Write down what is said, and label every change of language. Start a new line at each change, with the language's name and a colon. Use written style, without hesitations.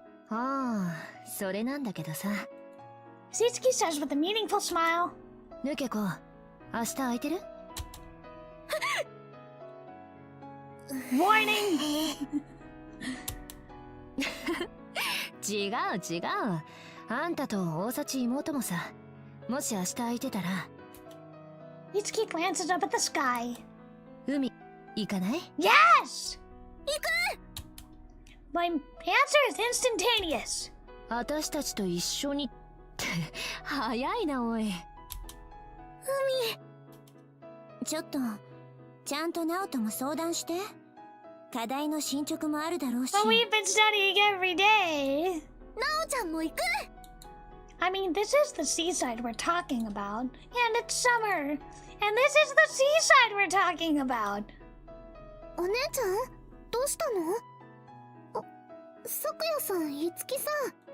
Japanese: ああ、それなんだけどさ。
English: Itsuki says with a meaningful smile.
Japanese: 抜けこ、明日空いてる？
English: Warning!
Japanese: 違う違う。あんたと大幸妹もさ。もし明日空いてたら。
English: Itsuki glances up at the sky.
Japanese: 海、行かない？
English: Yes! My answer is instantaneous.
Japanese: 私たちと一緒にって、早いなおい。ちょっと、ちゃんとナオとも相談して。課題の進捗もあるだろうし。
English: But we've been studying every day.
Japanese: ナオちゃんも行く？
English: I mean, this is the seaside we're talking about. And it's summer. And this is the seaside we're talking about.
Japanese: お姉ちゃんどうしたの？さくやさん、いつきさん。